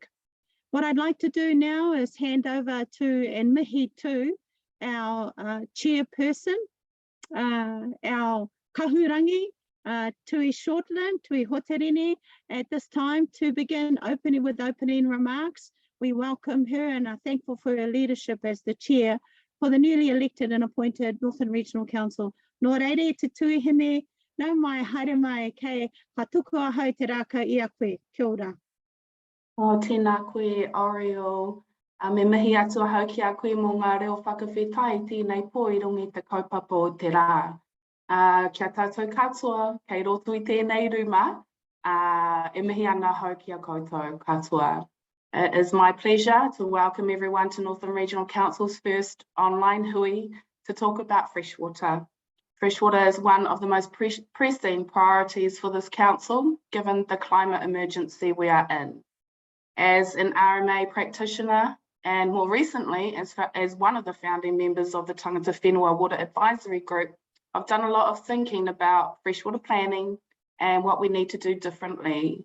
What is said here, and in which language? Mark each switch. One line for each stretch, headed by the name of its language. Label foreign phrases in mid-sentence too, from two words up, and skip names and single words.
English: What I'd like to do now is hand over to, and mihi to, our chairperson, our kahurangi, Tui Shortland, Tui Hoterine, at this time to begin with opening remarks. We welcome her and are thankful for her leadership as the chair for the newly elected and appointed Northern Regional Council.
Māori: Nō reire te tuihine, nau mai haere mai kei ka tuku ahau te raka i a koe. Kia ora. O tēnā koe Oreo, me mihi atu ahau ki a koe mō ngā reo whakawhetai tēnei po i rungi te kaupapa o te rā. Kia tātou katoa, kei roto i tēnei ruma, e mihi ana ahau ki a koutou katoa.
English: It is my pleasure to welcome everyone to Northern Regional Council's first online hui to talk about freshwater. Freshwater is one of the most pressing priorities for this council, given the climate emergency we are in. As an RMA practitioner, and more recently as one of the founding members of the Tangata Whenua Water Advisory Group, I've done a lot of thinking about freshwater planning and what we need to do differently.